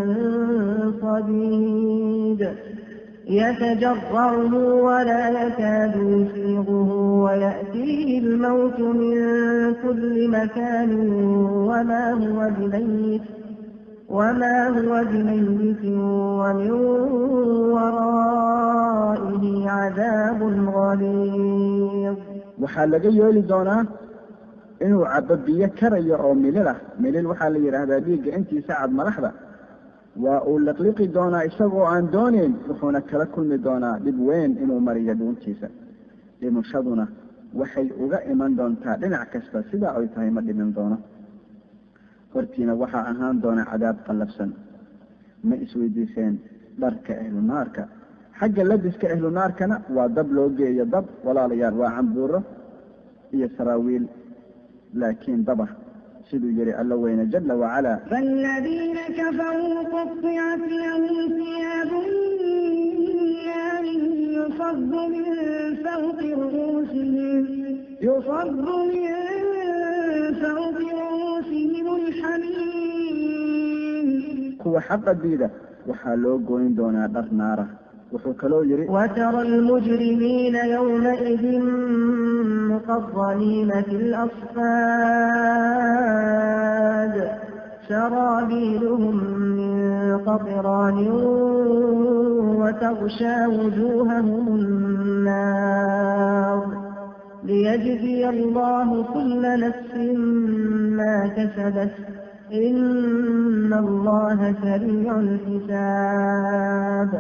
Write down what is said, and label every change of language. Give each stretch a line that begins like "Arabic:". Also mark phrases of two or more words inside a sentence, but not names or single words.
Arabic: صديد يتجرعه ولا يكاد يسيغه ويأتيه الموت من كل مكان وما هو بميت ومن ورائه عذاب غليظ.
Somali: waxaa laga yeeli doonaa inuu cabo biyo karaya oo milil waxaa la yidhaahdaa dhiigga intiisa cad madaxda waa uu liqliqi doonaa isagoo aan doonayn wuxuuna kala kulmi doonaa dhib weyn inuu mariyo dhuuntiisa dhimashaduna waxay uga iman doontaa dhinac kasta sidaa ay tahay ma dhimin doono hortiina waxaa ahaan doona cadaab qallafsan. ma isweydiiseen dharka ahlu naarka xagga labiska ahlu naarkana waa dab loo geeyo dab walaalayaal waa cambuuro iyo saraawiil laakiin daba siduu yiri alla weyne
Arabic: جل وعلا فالذين كفروا قطعت لهم ثياب نار يصب من فوق رؤوسهم الحميم.
Somali: kuwa xaqa diida waxaa loo goyn doonaa dhar naara. wuxuu kaloo yiri
Arabic: وترى المجرمين يومئذ مقرنين في الأصفاد سرابيلهم من قطران وتغشى وجوههم النار ليجزي الله كل نفس ما كسبت إن الله سريع الحساب.